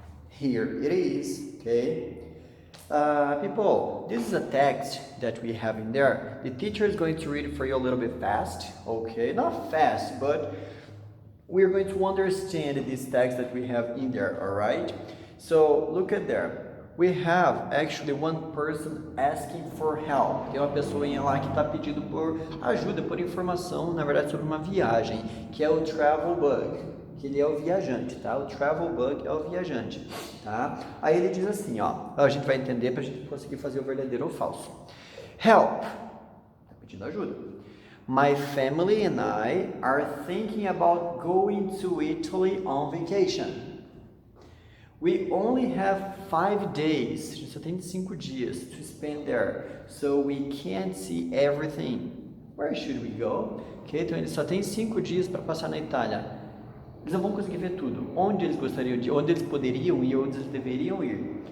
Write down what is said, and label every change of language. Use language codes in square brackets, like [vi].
[en] Here it is, okay? People, this is a text that we have in there. The teacher is going to read it for you a little bit fast, okay? Not fast, but we're going to understand this text that we have in there, all right? So look at there. We have actually one person asking for help. [pt] Tem uma pessoinha lá que está pedindo por ajuda, por informação, na verdade, sobre uma viagem, que é o travel bug, que ele é o viajante, tá? O travel bug é o viajante, tá? Aí ele diz assim, ó, a gente vai entender para a gente conseguir fazer o verdadeiro ou falso. Help, tá pedindo ajuda. [en] My family and I are thinking about going to Italy on vacation. We only have 5 days, [pt] a gente só tem 5 dias [en] to spend there, so we can't see everything. Where should we go? [pt] Okay, então eles só têm 5 dias para passar na Itália. Eles não vão conseguir ver tudo. Onde eles gostariam de ir, onde eles poderiam ir, onde eles deveriam ir.